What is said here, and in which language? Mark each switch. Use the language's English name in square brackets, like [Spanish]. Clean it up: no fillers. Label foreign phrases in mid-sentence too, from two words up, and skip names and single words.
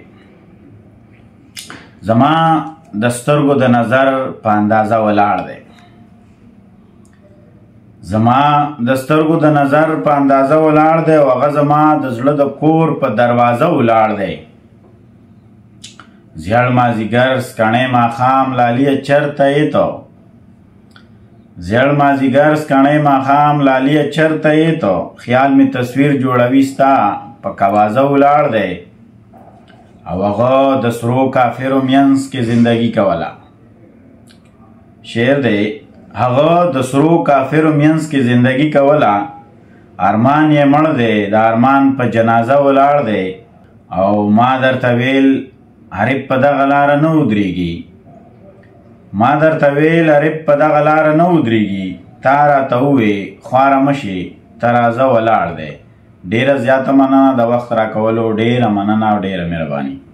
[Pashto] زما د سترګو د نظر په اندازه ولاړ دی زما د سترګو د نظر په اندازه ولاړ دی او هغه زما د زړه د کور په دروازه ولاړ دی زیړ مازدیګر سکڼې ماښام لالیه چرته یې تو زیړ مازدیګر سکڼې ماښام لالیه چرته یې تو خیال می تصویر جوړوي ستا په کوازه ولاړ دی او هغه د سرو کافرو منځ کې زندگی کوله شعر دی هغه د سرو کافرو منځ کې زندگی کوله ارمان یې مړ دی د ارمان په جنازه ولاړ دی او ما درته ویل حریف په دغه لاره نه ودرېږي ما درته ویل حریف په دغه لاره نه ودرېږي تا راته ووې خواره مه شي ته راځه ولاړ دی ډېره زیاته مننه د وخت راکولو ډېره مننه او ډېره مهرباني